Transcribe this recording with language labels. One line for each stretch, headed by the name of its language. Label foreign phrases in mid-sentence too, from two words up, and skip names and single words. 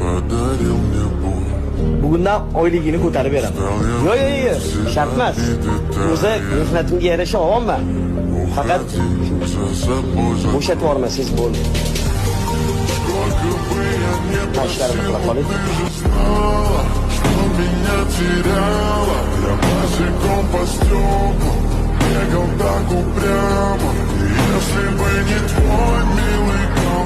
Uzbek: Bugundan oyligini ko'tarib beraman. Yo'q, shart emas. O'zi mehnatimga yarasha olaman. Faqat bo'shatib yubormasangiz bo'ldi. Tashlarini qilib qoling.
Russian: Меня теряла, я босиком по стеклам бегал так упрямо. И если бы не твой милый